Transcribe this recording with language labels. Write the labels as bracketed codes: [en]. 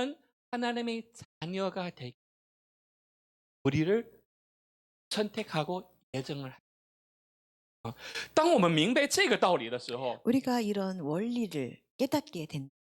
[ko] 없는 하나님의 자녀가 되기. 우리를 선택하고 예정을. [zh] 当我们明白这个道理的时候， [ko] 우리가 이런 원리를 깨닫게 된다면